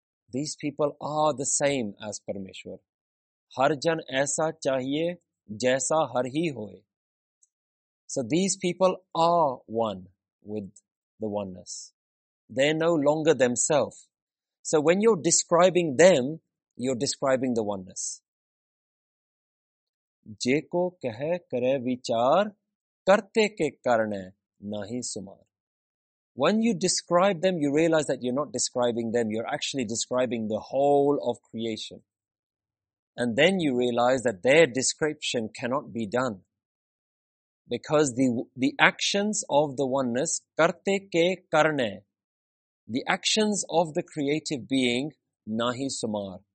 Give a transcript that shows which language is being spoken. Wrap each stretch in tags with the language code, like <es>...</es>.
<en>These people are the same as Parameshwar.</en> <pa>Harjan aisa chahiye jaisa har hi hoy.</pa> <en>So these people are one with the oneness. They're no longer themselves. So when you're describing them, You're describing the oneness.</en> <pa>जे को कह करे विचार करते के कारण है नहीं सुमार.</pa> <en>When you describe them, you realize that you're not describing them, you're actually describing the whole of creation. And then you realize that their description cannot be done. Because the actions of the oneness,</en> <pa>karte ke karne,</pa> <en>the actions of the creative being,</en> <pa>nahi sumar.</pa>